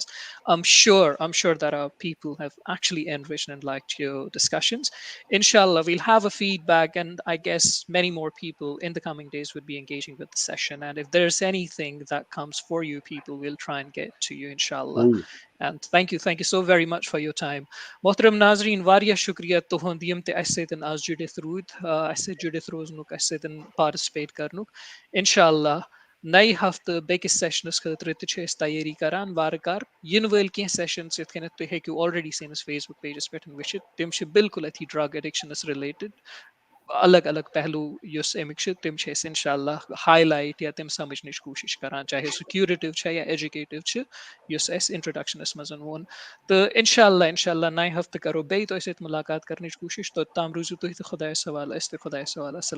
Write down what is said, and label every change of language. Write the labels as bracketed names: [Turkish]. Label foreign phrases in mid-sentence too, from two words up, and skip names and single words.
[English] I'm sure that our people have actually enriched and liked your discussions. Inshallah, we'll have a feedback, and I guess many more people in the coming days would be engaging with the session. And if there's anything that comes for you people, we'll try and get to you, inshallah. Please. And thank you so very much for your time. Mohtaram Nazreen, [Kashmiri] واریاہ شُکریہ تُہُنٛد یِم تہِ اَسہِ سۭتۍ آز جُڑِتھ روٗدۍ اَسہِ سۭتۍ جُڑِتھ روزنُک اَسہِ سۭتۍ پارٹِسِپیٹ کرنُک اِنشاءاللہ نَیہِ ہفتہٕ بیٚکِس سیشنَس خٲطرٕ تہِ چھِ أسۍ تیٲری کران وارٕ کارٕ یِنہٕ وٲلۍ کینٛہہ سیشنز یِتھ کٔنٮ۪تھ تُہۍ ہیٚکِو آلریڈی سٲنِس فیس بُک پیجس پٮ۪ٹھ وٕچھِتھ تِم چھِ بالکل أتھی [English] drug addiction related [Kashmiri] الگ الگ پہلوٗ یُس اَمِکۍ چھِ تِم چھِ أسۍ اِنشاءاللہ ہاے لایٹ یا تِم سمجھنٕچ کوٗشِش کران چاہے سُہ کیوٗریٹِو چھےٚ یا ایجوکیٹِو چھِ یُس اَسہِ اِنٹرڈکشنس منٛز ووٚن تہٕ اِنشاءاللہ نَیہِ ہفتہٕ کرو بیٚیہِ تۄہہِ سۭتۍ مُلاقات کرنٕچ کوٗشِش توٚتام روٗزِو تُہۍ تہِ خۄدایَس حوالہٕ أسۍ تہِ خۄدایَس حوالہٕ